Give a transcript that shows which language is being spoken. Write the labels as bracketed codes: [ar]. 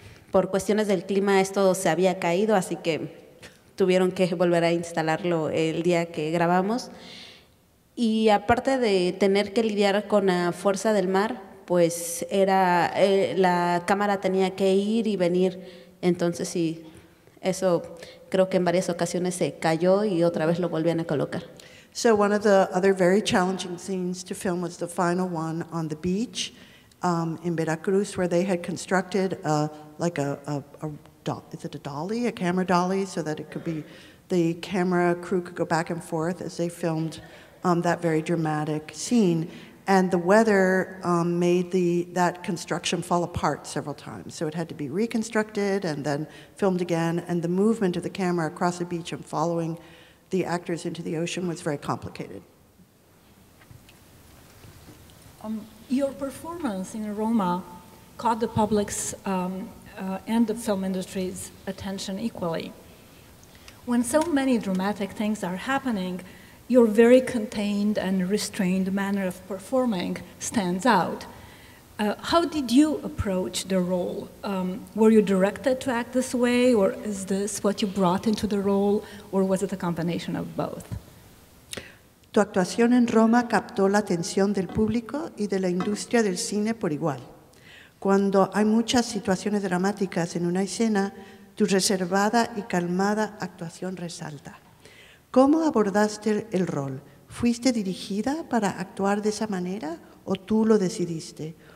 [es] Por cuestiones del clima esto se había caído, así que tuvieron que volver a instalarlo el día que grabamos. Y aparte de tener que lidiar con la fuerza del mar, pues la cámara tenía que ir y venir. Entonces sí, eso creo que en varias ocasiones se cayó y otra vez lo volvían a colocar. [en] So one of the other very challenging scenes to film was the final one on the beach in Veracruz, where they had constructed is it a dolly, a camera dolly, so that it could be, the camera crew could go back and forth as they filmed that very dramatic scene. And the weather made that construction fall apart several times. So it had to be reconstructed and then filmed again. And the movement of the camera across the beach and following the actors into the ocean was very complicated. Your performance in Roma caught the public's and the film industry's attention equally. When so many dramatic things are happening, your very contained and restrained manner of performing stands out. How did you approach the role? Were you directed to act this way, or is this what you brought into the role, or was it a combination of both? [es] Tu actuación en Roma captó la atención del público y de la industria del cine por igual. Cuando hay muchas situaciones dramáticas en una escena, tu reservada y calmada actuación resalta. ¿Cómo abordaste el rol? ¿Fuiste dirigida para actuar de esa manera o tú lo decidiste?